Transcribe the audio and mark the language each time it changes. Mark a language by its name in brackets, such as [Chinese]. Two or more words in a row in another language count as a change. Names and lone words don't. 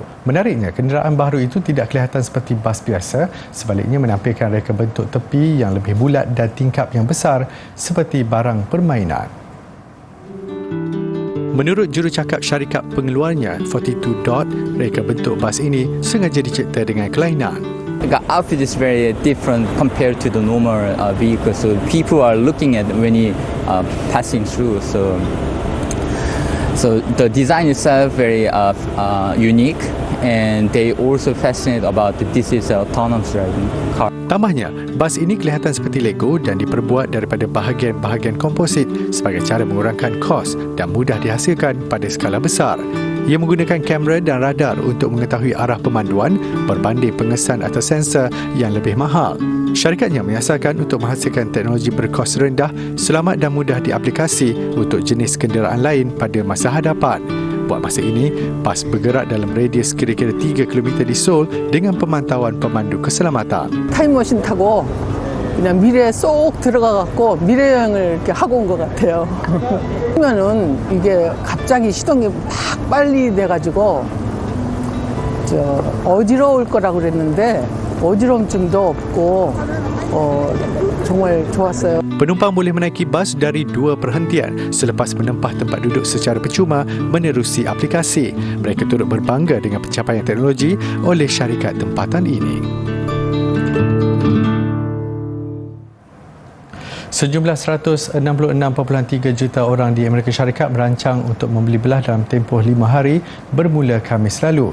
[Malay] Menariknya, kenderaan baru itu tidak kelihatan seperti bas biasa, sebaliknya menampilkan reka bentuk tepi yang lebih bulat dan tingkap yang besar seperti barang permainan. Menurut jurucakap syarikat pengeluarnya, 42 Dot, reka bentuk bas ini sengaja dicipta dengan kelainan. [English] The outfit is very different compared to the normal vehicle, so people are looking at when you passing through. So the design itself very unique, and they also fascinated about this is an autonomous driving car. [Malay] Tambahnya, bas ini kelihatan seperti Lego dan diperbuat daripada bahagian-bahagian komposit sebagai cara mengurangkan kos dan mudah dihasilkan pada skala besar. Ia menggunakan kamera dan radar untuk mengetahui arah pemanduan berbanding pengesan atau sensor yang lebih mahal. Syarikatnya menyasarkan untuk menghasilkan teknologi berkos rendah, selamat dan mudah diaplikasi untuk jenis kenderaan lain pada masa hadapan. Buat masa ini, bas bergerak dalam radius kira-kira 3 km di Seoul dengan pemantauan pemandu keselamatan. [Korean] 타임머신 타고 그냥 미래에 쏙 들어가갖고 미래 여행을 이렇게 하고 온 것 같아요. 그러면은 이게 갑자기 시동이 막 빨리 돼가지고 어지러울 거라고 그랬는데 어지럼증도 없고 정말 좋았어요. [Malay] Penumpang boleh menaiki bas dari 2 perhentian selepas menempah tempat duduk secara percuma menerusi aplikasi. Mereka turut berbangga dengan pencapaian teknologi oleh syarikat tempatan ini. Sejumlah 166.3 juta orang di Amerika Syarikat merancang untuk membeli belah dalam tempoh 5 hari bermula Khamis lalu.